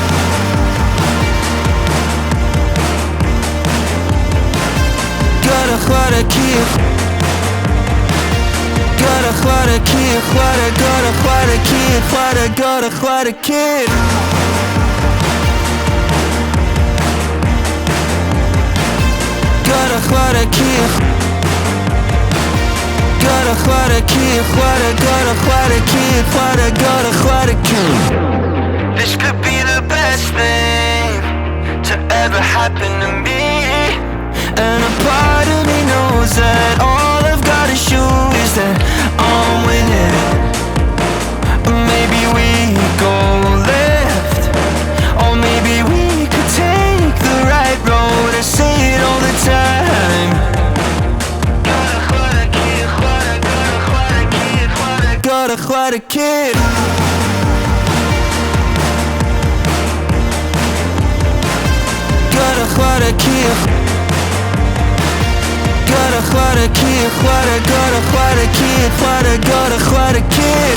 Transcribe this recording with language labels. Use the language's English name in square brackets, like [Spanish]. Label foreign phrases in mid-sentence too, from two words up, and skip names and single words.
[Welsh] Gorau chwarae cyd, gorau chwarae cyd chwarae, gorau chwarae cyd chwarae, gorau chwarae cyd. Gorau chwarae cyd, gorau chwarae cyd chwarae, gorau chwarae cyd chwarae, gorau chwarae cyd. [English] This could be the best thing to ever happen to me. And a part of me knows that all I've gotta show is that I'm winning. Maybe we go left, or maybe we could take the right road. I say it all the time. [Welsh] Gorau chwarae cyd chwarae, gorau chwarae cyd chwarae, gorau chwarae cyd. Gorau chwarae cyd, gorau chwarae cyd chwarae, gorau chwarae cyd chwarae, gorau chwarae cyd.